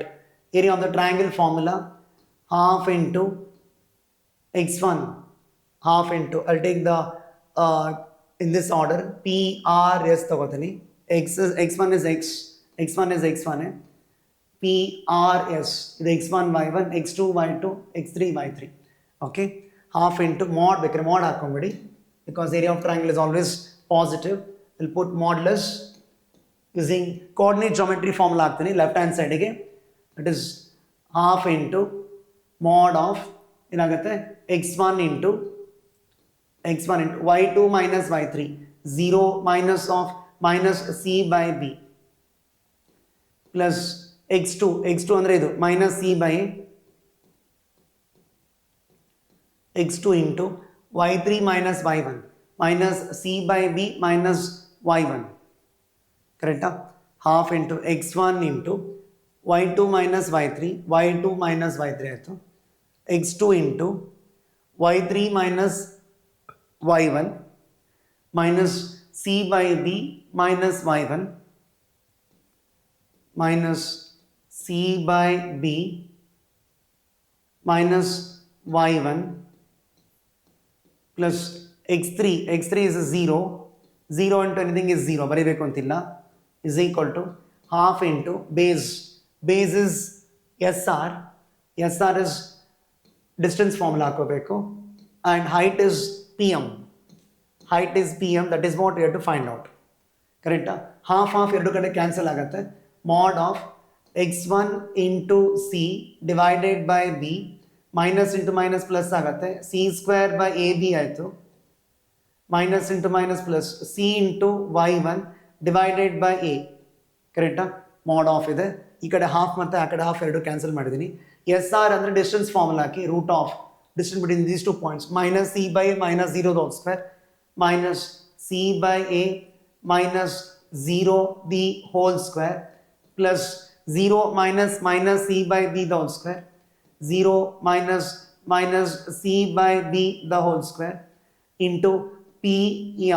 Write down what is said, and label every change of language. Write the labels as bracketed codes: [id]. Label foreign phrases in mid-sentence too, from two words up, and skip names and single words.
[en] Area of the triangle formula half into x1. Half into, I'll take the in this order PRS tagotani. X1 is x. X1 is x1. PRS is x1 y1, x2 y2, x3 y3. Okay. Half into mod hakombedi because area of triangle is always positive. We'll put modulus using coordinate geometry formula ಆಗ್ತೀನಿ left hand side ಗೆ. It is half into mod of ಏನಾಗುತ್ತೆ x1 into y2 minus y3 0 minus of minus c by b plus x2 [kn] ಅಂದ್ರೆ ಇದು [en] minus c by x2 into y3 minus y1 minus c by b minus y1. Correct? Half into x1 into y2 minus y2 minus y3 ಆಯಿತು. x2 into y3 minus y1 minus c by b minus y1 minus c by b minus y1 plus x3 is 0 into anything is 0 [kn] ಬರೀಬೇಕು ಅಂತಿಲ್ಲ [en] is equal to half into base is SR is distance formula ಹಾಕೋಬೇಕು and height is PM that is what we have to find out. [kn] Correct? Half ಎರಡು ಕಡೆ ಕ್ಯಾನ್ಸಲ್ ಆಗುತ್ತೆ. [en] Mod of x1 into c divided by b minus into minus plus ಆಗುತ್ತೆ. c square by ab ಆಯಿತು. Minus into minus plus c into y1 divided by a. Correct? Mod of [kn] ಇದೆ. ಈ ಕಡೆ half ಮತ್ತೆ ಆ ಕಡೆ half ಎರಡು ಕ್ಯಾನ್ಸಲ್ ಮಾಡಿದ್ದೀನಿ. [en] SR ಅಂದರೆ distance formula ಹಾಕಿ root of distance between these 2 points minus c by a minus 0 the whole square minus c by a minus 0 the whole square plus 0 minus c by b the whole square 0 minus c by b the whole square into PM.